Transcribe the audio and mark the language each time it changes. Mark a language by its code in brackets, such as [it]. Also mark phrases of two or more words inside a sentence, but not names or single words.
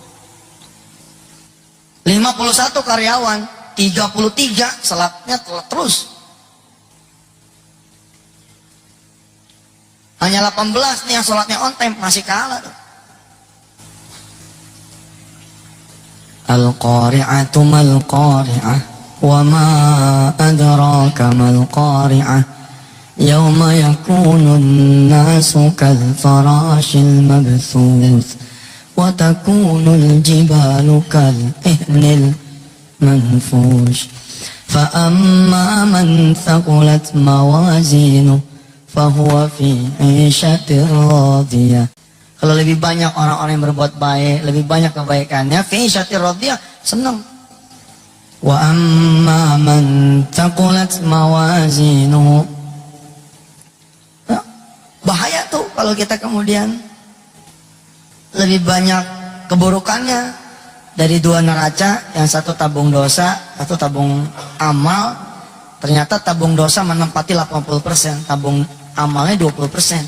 [id] 51 karyawan, 33 selatnya terus. Hanya 18 nih yang sholatnya on time, masih kalah tuh. [ar] الْقَارِعَةُ مَا الْقَارِعَةُ وَمَا أَدْرَاكَ مَا الْقَارِعَةُ يَوْمَ يَكُونُ النَّاسُ كَالْفَرَاشِ الْمَبْثُوثِ وَتَكُونُ الْجِبَالُ كَالْعِهْنِ الْمَنْفُوشِ فَأَمَّا مَنْ ثَقُلَتْ مَوَازِينُهُ فَهُوَ فِي عِيشَةٍ رَاضِيَةٍ. [id] Kalau lebih banyak orang-orang yang berbuat baik, lebih banyak kebaikannya, [ar] فِي عِيشَةٍ رَاضِيَةٍ, [id] senang. [ar] وَأَمَّا مَنْ ثَقُلَتْ مَوَازِينُهُ, [id] bahaya tuh kalau kita kemudian lebih banyak keburukannya. Dari dua neraca, yang satu tabung dosa, satu tabung amal, ternyata tabung dosa menempati 80%, tabung amalnya 20%.